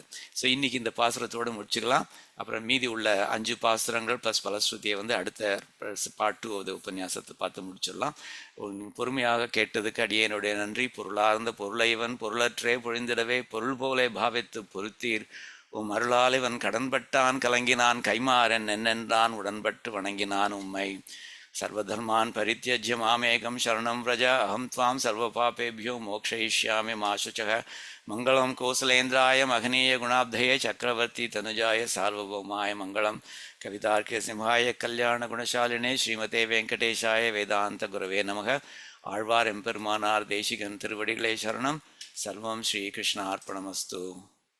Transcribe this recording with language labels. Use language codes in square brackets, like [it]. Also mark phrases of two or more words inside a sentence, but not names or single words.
[ta] ஸோ இன்றைக்கி இந்த பாசுரத்தோடு முடிச்சுக்கலாம். அப்புறம் மீதி உள்ள 5 பாசுரங்கள் ப்ளஸ் பலஸ்ருதியை வந்து அடுத்த பார்ட் 2 அது உபன்யாசத்தை பார்த்து முடிச்சிடலாம். பொறுமையாக கேட்டதுக்கு அடியேனுடைய நன்றி. பொருளார்ந்த பொருளைவன் பொருளற்றே பொழிந்திடவே பொருள் போலே பாவித்து பொருத்தீர். அருளாலிவன் கடன்பட்டான் கலங்கினான் கைமாறன் என்னென்றான் உடன்பட்டு வணங்கினான் உம்மை. [sa] सर्वधर्मान् परित्यज्य मामेकं शरणं व्रज अहं त्वां सर्वपापेभ्यो मोक्षयिष्यामि मा शुचः. मङ्गलं कोसलेन्द्राय महनीय गुणाब्धये चक्रवर्ती तनुजाय सार्वभौमाय मङ्गलं. कवितार्के सिंहाय कल्याण गुणशालिने श्रीमते वेङ्कटेशाय वेदान्त गुरवे नमः. [ta] ஆழ்வார் எம்பெருமானார் தேசிகன் திருவடிகளே சரணம். [sa] सर्वं श्रीकृष्णार्पणमस्तु.